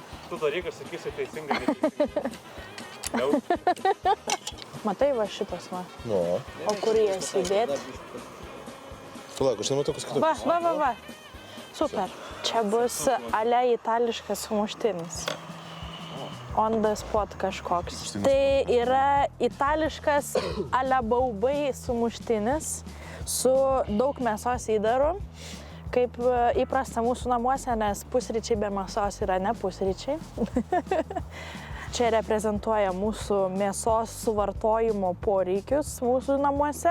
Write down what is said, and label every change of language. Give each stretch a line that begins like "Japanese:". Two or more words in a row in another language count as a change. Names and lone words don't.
Lithuanian: Tu dalykas sakysi teisingai, neteisingai. Matai va šitas va. Nu. O kur jie įsidėti? Palauk, aš nematau, kas kitaip. Va. Super. Čia bus ale itališkas sumuštinis.
English: On the spot
Lithuanian: kažkoks. Tai yra itališkas ale baubai sumuštinis su daug mėsos įdaru. Kaip įprasta mūsų namuose, nes pusryčiai be mėsos yra ne pusryčiai. Čia reprezentuoja mūsų mėsos suvartojimo poreikius mūsų namuose.